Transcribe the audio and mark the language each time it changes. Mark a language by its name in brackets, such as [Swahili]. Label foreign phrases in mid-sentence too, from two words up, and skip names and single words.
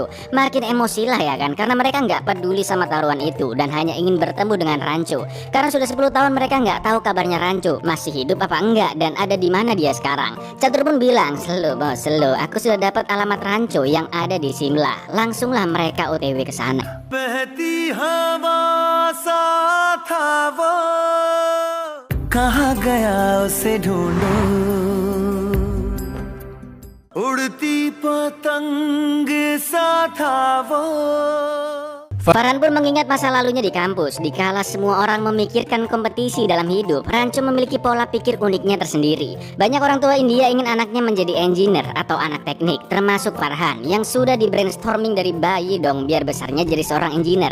[Indonesian] Makin emosi lah ya kan, karena mereka nggak peduli sama taruhan itu dan hanya ingin bertemu dengan Rancho. Karena sudah 10 tahun mereka nggak tahu kabarnya Rancho masih hidup apa enggak dan ada di mana dia sekarang. Catur pun bilang, "Slow bos, slow. Aku sudah dapat alamat Rancho yang ada di Simla." Langsunglah mereka OTW ke sana. [Hindi] बहती हवा सा था वो, कहाँ गया उसे ढूंढूं, उड़ती पतंग सा था वो. [Indonesian] Farhan pun mengingat masa lalunya di kampus. Dikala semua orang memikirkan kompetisi dalam hidup, Rancho memiliki pola pikir uniknya tersendiri. Banyak orang tua India ingin anaknya menjadi engineer atau anak teknik, termasuk Farhan yang sudah di brainstorming dari bayi dong biar besarnya jadi seorang engineer.